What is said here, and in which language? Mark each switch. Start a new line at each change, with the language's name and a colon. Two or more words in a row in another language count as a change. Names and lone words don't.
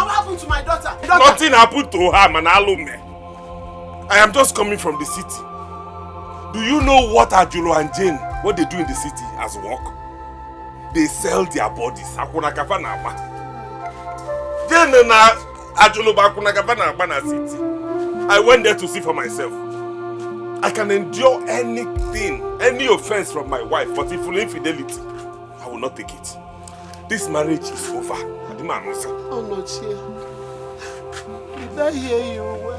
English: What happened to my daughter? Nothing happened to her, Manalume. I am just coming from the city. Do you know what Ajulo and Jane, what they do in the city as work? They sell their bodies. Jane na Ajulo na city. I went there to see for myself. I can endure anything, any offense from my wife, but if infidelity, I will not take it. This marriage is over. Oh, no, Chia. Did I hear you well?